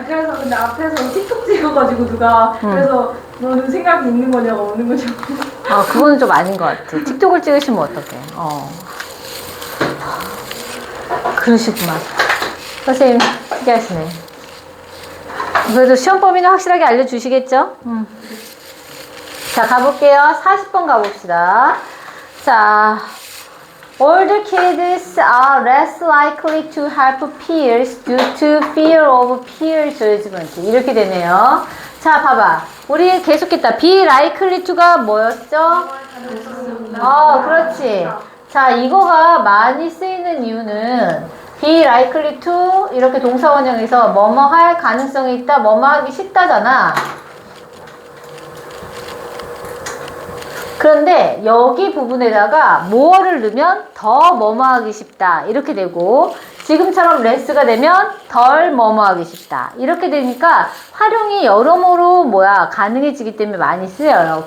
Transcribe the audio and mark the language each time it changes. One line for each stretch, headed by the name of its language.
Korean: 그래서 근데 앞에서 틱톡 찍어가지고 누가 그래서 너는 생각이 있는 거냐고 없는 거냐고. 그거는 좀 아닌 것 같아. 틱톡을 찍으시면 어떡해. 그러시구만. 선생님, 특이하시네. 그래도 시험 범위는 확실하게 알려주시겠죠? 자, 가볼게요. 40번 가봅시다.
English: 자, older kids are less likely to help peers due to fear of peer judgment.
Korean: 이렇게 되네요. 자, 봐봐. 우리 계속했다.
English: be likely to
Korean: 가 뭐였죠? 그렇지. 자, 이거가 많이 쓰이는 이유는
English: be likely to
Korean: 이렇게 동사 원형에서 뭐뭐 할 가능성이 있다, 뭐뭐 하기 쉽다잖아. 그런데 여기 부분에다가 more를 넣으면 더 뭐뭐 하기 쉽다 이렇게 되고, 지금처럼 less가 되면 덜 뭐뭐 하기 쉽다 이렇게 되니까 활용이 여러모로 가능해지기 때문에 많이 쓰여요.